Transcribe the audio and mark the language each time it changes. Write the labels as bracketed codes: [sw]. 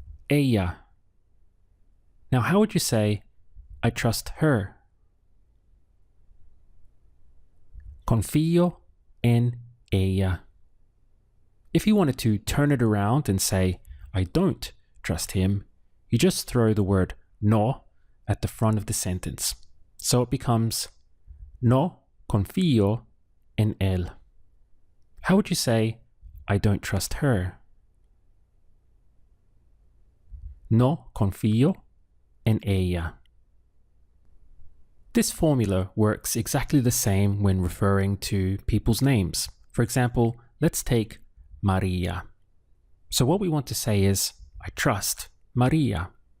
[en] Ella. Now, how would you say I trust her? Confío en ella. If you wanted to turn it around and say, I don't trust him, you just throw the word no at the front of the sentence. [es] So it becomes, no confío en él. [en] How would you say, I don't trust her? No confío en ella. This formula works exactly the same when referring to people's names. For example, let's take Maria. So what we want to say is, I trust Maria.